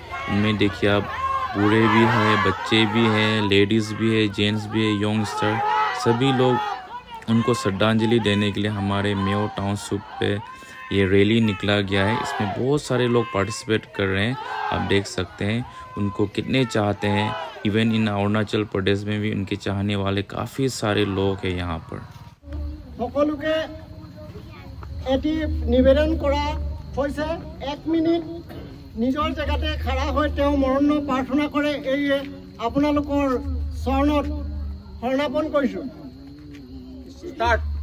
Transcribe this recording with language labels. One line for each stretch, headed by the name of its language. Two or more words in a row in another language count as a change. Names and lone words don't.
Hindi: इनमें देखिए आप बूढ़े भी हैं, बच्चे भी हैं, लेडीज़ भी है, जेंट्स भी है, यंगस्टर, सभी लोग उनको श्रद्धांजलि देने के लिए हमारे मेयो टाउनशिप पे ये रैली निकला गया है। इसमें बहुत सारे लोग पार्टिसिपेट कर रहे हैं। आप देख सकते हैं उनको कितने चाहते हैं।
English: even in
Hindi: अरुणाचल प्रदेश में भी उनके चाहने वाले काफ़ी सारे लोग हैं यहाँ पर।
Assamese: সকলোকে এটি নিবেদন কৰা হৈছে 1 মিনিট নিজৰ জেগাতে খাৰা হৈ তেওঁ মৰণ প্ৰাৰ্থনা কৰে। এই আপোনালোকৰ চৰণত শৰণাপন কৰিছো। স্টাৰ্ট।